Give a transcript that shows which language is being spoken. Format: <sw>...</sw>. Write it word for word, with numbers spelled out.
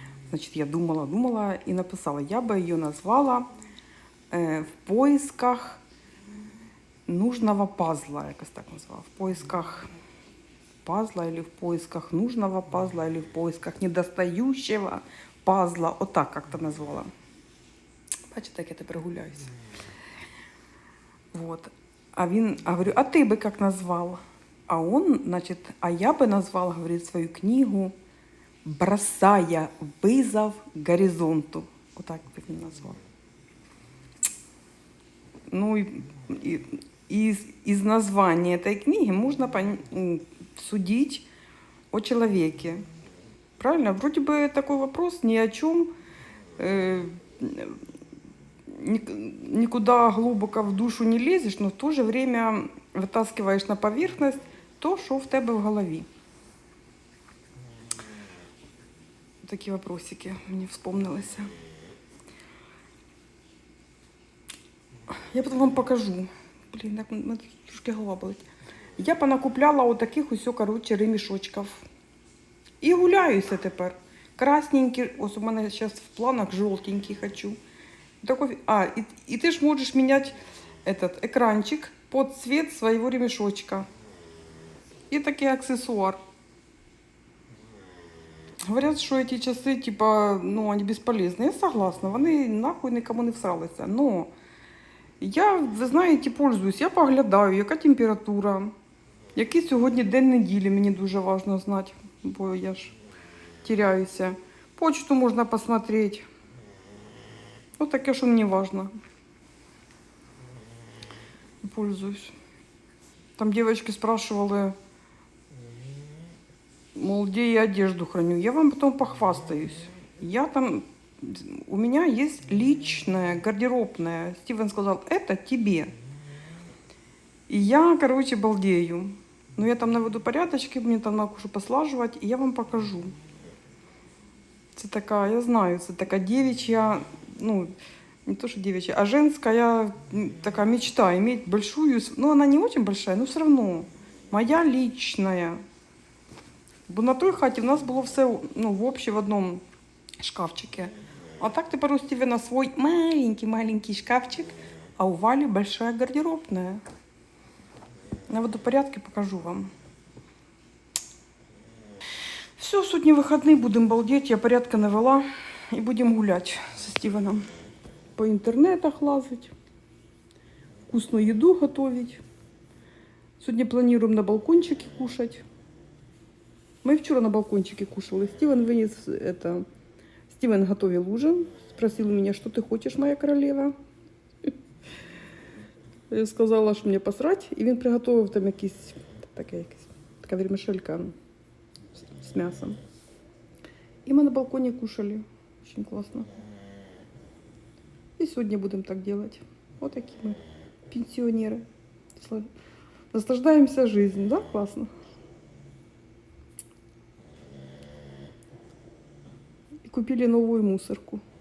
<ru>Значит, я думала, думала и написала. Я бы ее назвала э, «В поисках нужного пазла». Я так назвала. «В поисках пазла» или «В поисках нужного пазла» или «В поисках недостающего пазла». Вот так как-то назвала.</ru> <uk>Бачите, як я тепер гуляюся. Вот. А він, а говорю, а ти би як назвала?</uk> <ru>А он, значит, а я бы назвала, говорит, свою книгу «Бросая вызов горизонту».</ru> <uk>Отак він назвав.</uk> <ru>Ну, і, і, из, из названия этой книги можно пон- судить о человеке. Правильно? Вроде бы такой вопрос ни о чем, э, ник- никуда глубоко в душу не лезешь, но в то же время вытаскиваешь на поверхность то,</ru> <uk>що в тебе в голові. Такі вопросики мені вспомнилися. Я потім вам покажу. Блін, так мене трошки голова болить. Я понакупляла отаких ось, коротше, ремішочків. І гуляюся тепер. Красненькі, ось у мене зараз в планах жовтенький хочу. Такой, а, і, і ти ж можеш міняти этот екранчик під цвіт свого ремішочка. І такий аксесуар. Говорят, що ці часи, типа, ну, вони безполезні. Я согласна, вони нахуй нікому не всралися. Но я, ви знаєте, пользуюсь, я поглядаю, яка температура, який сьогодні день неділі, мені дуже важливо знати, бо я ж теряюся. Почту можна посмотреть. Ну, таке, що мені важливо.</uk> <ru>Пользуюсь. Там девочки спрашивали, мол, где я одежду храню. Я вам потом похвастаюсь. Я там... У меня есть личная, гардеробная. Стивен сказал, это тебе. И я, короче, балдею. Но я там наведу порядочки, мне там надо кое-что послаживать, и я вам покажу. Это такая, я знаю, это такая девичья, ну, не то, что девичья, а женская такая мечта иметь большую, ну, она не очень большая, но все равно моя личная.</ru> <uk>Бо на той хаті в нас було все, ну, в общі в одному шкафчику. А так тепер у Стівена свій маленький-маленький шкафчик,</uk> <ru>а у Валі большая гардеробная.</ru> <uk>Наведу порядки, покажу вам. Все, сьогодні вихідний, будемо балдеть, я порядки навела і будемо гуляти зі Стівеном. По інтернетах лазить, вкусну їду готовить. Сьогодні плануємо на балкончики кушати.</uk> <ru>Мы вчера на балкончике кушали. Стивен вынес это... Стивен готовил ужин. Спросил меня, что ты хочешь, моя королева? Я сказала, что мне посрать.</ru> <uk>И він приготовив там якісь... Така, якісь... така вермішелька з, з м'ясом. І ми на балконі кушали.</uk> <ru>Очень классно. И сегодня будем так делать. Вот такие мы пенсионеры. Наслаждаемся жизнью. Да, классно? Купили новую мусорку.</ru>